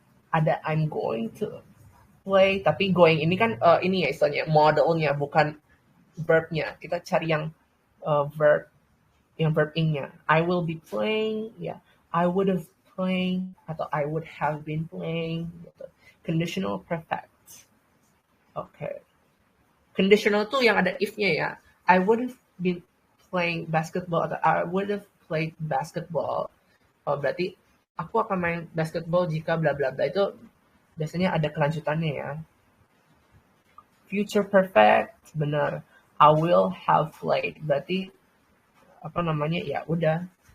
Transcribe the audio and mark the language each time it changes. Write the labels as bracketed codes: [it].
[id] Ada [en] I'm going to play, [id] tapi going ini kan ini ya istilahnya modelnya, bukan verbnya. Kita cari yang verb ing-nya. [en] I will be playing, ya. I would have playing atau I would have been playing. [id] Gitu. Conditional perfect. Oke. Conditional tuh yang ada if-nya ya. [en] I would have been playing basketball atau I would have played basketball. [id] Oh, berarti aku akan main basketball jika bla bla bla. Itu biasanya ada kelanjutannya ya. [en] Future perfect, benar. I will have played. [id] Berarti apa namanya? Ya udah.